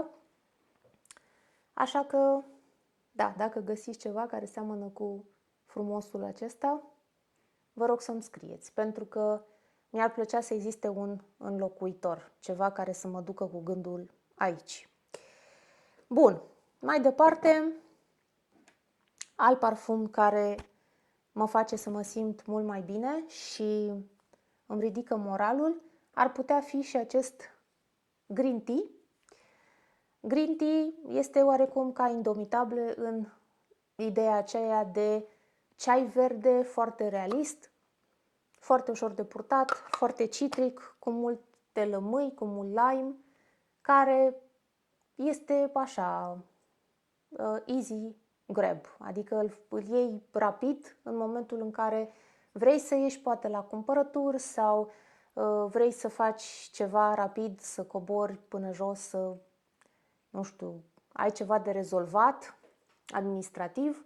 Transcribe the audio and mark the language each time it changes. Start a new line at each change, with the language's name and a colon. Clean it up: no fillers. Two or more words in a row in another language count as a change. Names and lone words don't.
Romanian: Așa că, da, dacă găsiți ceva care seamănă cu frumosul acesta, vă rog să-mi scrieți, pentru că mi-ar plăcea să existe un înlocuitor, ceva care să mă ducă cu gândul aici. Bun, mai departe, alt parfum care mă face să mă simt mult mai bine și îmi ridică moralul, ar putea fi și acest
English: green tea. Green tea
Romanian: este oarecum ca Indomitable în ideea aceea de ceai verde foarte realist, foarte ușor de purtat, foarte citric, cu multe niște lămâi cu mult lime, care este așa,
English: easy grab,
Romanian: adică îl iei rapid în momentul în care vrei să ieși poate la cumpărături sau vrei să faci ceva rapid, să cobori până jos, să, nu știu, ai ceva de rezolvat administrativ.